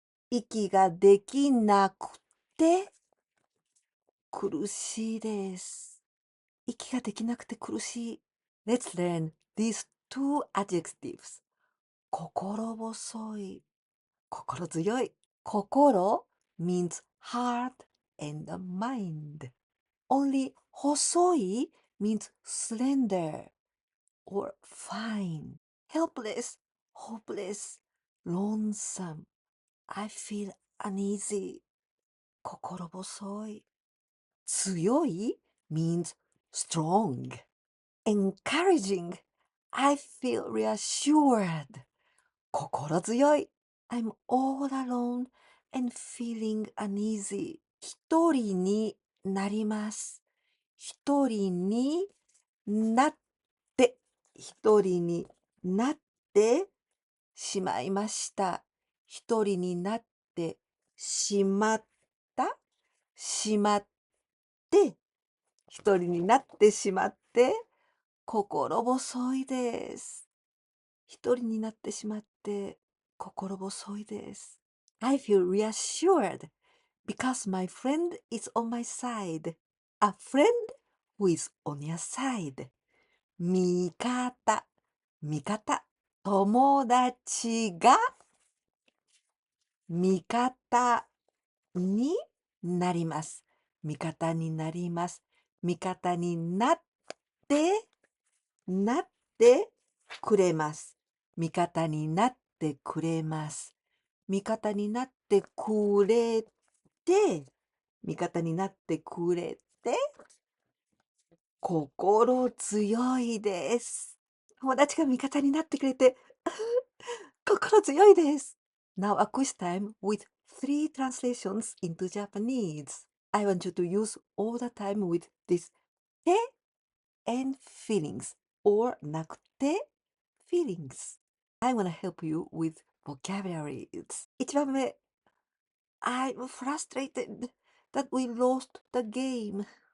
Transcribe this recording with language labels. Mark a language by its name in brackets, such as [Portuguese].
[Japanese] 息ができなくて苦しいです。息ができなくて苦しい。 [English] Let's learn these two adjectives. [Japanese] 心細い。心強い。 [English] 心 means heart and mind. Only 細い means slender or fine. Helpless, hopeless, lonesome. I feel uneasy. 心細い。強い means strong. Encouraging. I feel reassured. 心強い。 I'm all alone and feeling uneasy. [Japanese] 一人になります。一人になって、一人になってしまいました。一人になってしまった、しまって、一人になってしまって、心細いです。一人になってしまって、心細いです。 [English] I feel reassured because my friend is on my side. A friend who is on your side. [Japanese] 味方、味方。友達が味方になります。味方になります。味方になって、なってくれます。味方になってくれます。味方になってくれて、味方になってくれて、心強いです。友達が味方になってくれて、心強いです。 [English] Now a quiz time with 3 translations into Japanese. I want you to use all the time with this て and feelings or なくて feelings. I want to help you with vocabularies. 1番目 I'm frustrated that we lost the game.